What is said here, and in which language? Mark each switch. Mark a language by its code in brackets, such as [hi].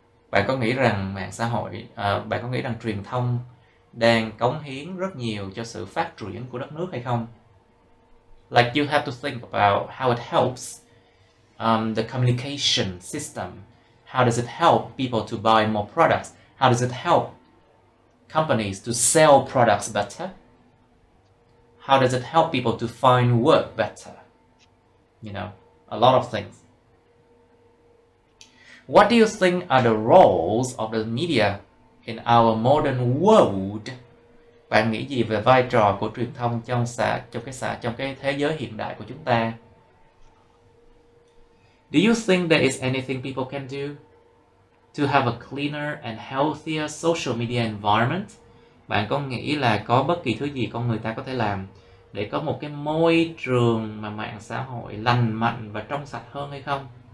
[vi] Bạn có nghĩ rằng bạn có nghĩ rằng truyền thông đang cống hiến rất nhiều cho sự phát triển của đất nước hay không? [en] Like you have to think about how it helps the communication system. How does it help people to buy more products? How does it help companies to sell products better? How does it help people to find work better? You know, a lot of things. What do you think are the roles of the media in our modern world? [vi] Bạn nghĩ gì về vai trò của truyền thông trong cái thế giới hiện đại của chúng ta? [en] Do you think there is anything people can do to have a cleaner and healthier social media environment? [vi] Bạn có nghĩ là có bất kỳ thứ gì con người ta có thể làm để có một cái môi trường mà mạng xã hội lành mạnh và trong sạch hơn hay không?